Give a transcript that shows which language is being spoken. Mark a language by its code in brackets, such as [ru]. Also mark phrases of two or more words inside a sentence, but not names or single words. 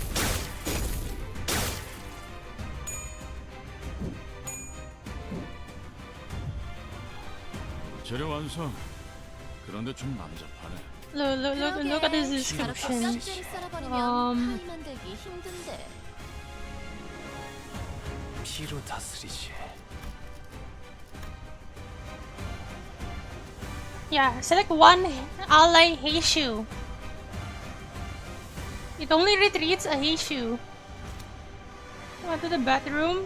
[ko] 재료 완성. 그런데 좀 난잡하네. [en] Look at his description. [ko] 만들기 힘든데. 피로 다스리지. [en] Yeah, select one ally Heishu. It only retreats a Heishu. Go to the bathroom.